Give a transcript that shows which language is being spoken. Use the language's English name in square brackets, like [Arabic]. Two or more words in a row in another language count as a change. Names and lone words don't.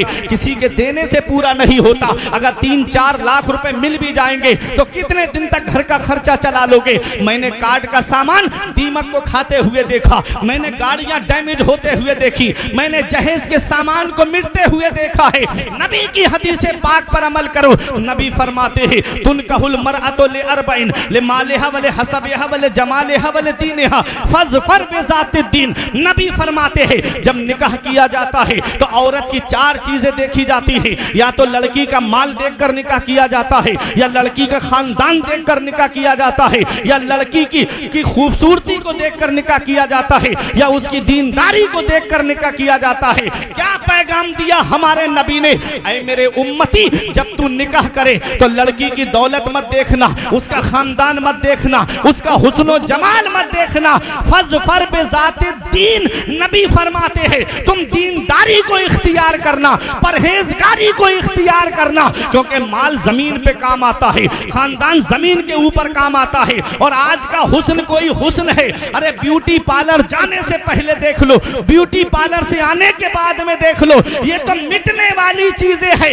[Hindi] किसी के देने से पूरा नहीं होता। अगर 3-4 लाख रुपए मिल भी जाएंगे तो कितने दिन तक घर का खर्चा चला लोगे? मैंने कार्ड का सामान दीमक को खाते हुए देखा, मैंने गाड़ियां डैमेज होते हुए देखी, मैंने जहेज के सामान को मिटते हुए देखा है। नबी की हदीस पाक पर अमल करो। नबी फरमाते हैं [Arabic] تنكح المرأة لأربع لمالها ولحسبها ولجمالها ولدينها فاظفر بذات الدين. [Hindi] नबी फरमाते हैं जब निकाह किया जाता है तो औरत की 4 चीजें देखी जाती है। या तो लड़की का माल देखकर निकाह किया जाता है, या लड़की का खानदान देखकर निकाह किया जाता है, या लड़की की खूबसूरती को देखकर निकाह किया जाता है, या उसकी दीनदारी को देखकर निकाह किया जाता है। क्या पैगाम दिया हमारे नबी ने? ऐ मेरे उम्मती, जब तू निकाह करे तो लड़की की दौलत मत देखना, उसका खानदान मत देखना, उसका हुस्न जमाल मत देखना। [Arabic] فاظفر بذات الدين, [Hindi] नबी फरमाते हैं तुम दीनदारी को इख्तियार करना, परहेजगारी को इख्तियार करना, क्योंकि माल जमीन पे काम आता है, खानदान जमीन के ऊपर काम आता है। और आज का हुस्न कोई हुस्न है, अरे [English] beauty parlour [Hindi] जाने से पहले देख लो, [English] beauty parlour [Hindi] से आने के बाद में देख लो, ये तो मिटने वाली चीजें हैं।